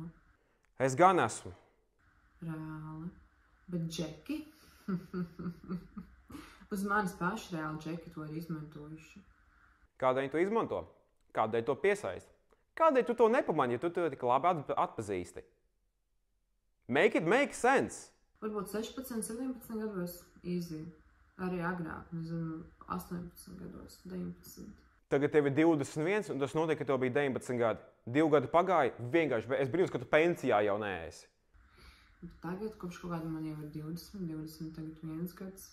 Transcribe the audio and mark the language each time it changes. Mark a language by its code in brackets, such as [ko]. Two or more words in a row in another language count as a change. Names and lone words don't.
[lv] Es gan esmu. Reāli. Bet džeki? Uz manis paši reāli džeki to ir izmantojuši. Kādēļ to izmanto? Kādēļ to piesaist? Kādēļ tu to nepamani, ja tu to tik labi atpazīsti? [en] Make it make sense. [lv] Varbūt 16, 17 gados easy. Arī agrāk, nezinu, 18 gados, 19. Tagad tev ir 21, un tas notiek, ka tev bija 19 gadi. 2 gadi pagāja, vienkārši es brīnos, ka tu pensijā jau neesi. Tagad, kopš kaut kāda man jau ir 20, tagad 1 gads.